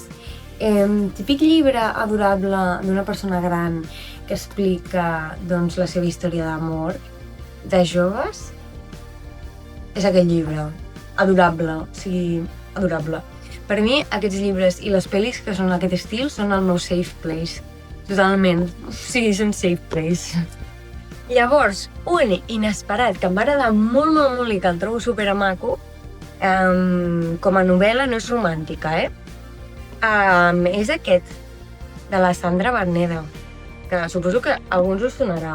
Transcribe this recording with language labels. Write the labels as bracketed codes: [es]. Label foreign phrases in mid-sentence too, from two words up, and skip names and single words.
[ca] Típic llibre adorable d'una persona gran que explica la seva història d'amor de joves. És aquest llibre, adorable, o sigui, adorable. Per mi, aquests llibres i les pel·lis que són aquest estil són el meu [en] safe place. [ca] Totalment, o sigui, són [en] safe place. [ca] Llavors, un inesperat que em va agradar molt i que el trobo supermaco, com a novel·la no és romàntica, és aquest, de la Sandra Berneda, que suposo que a alguns us sonarà.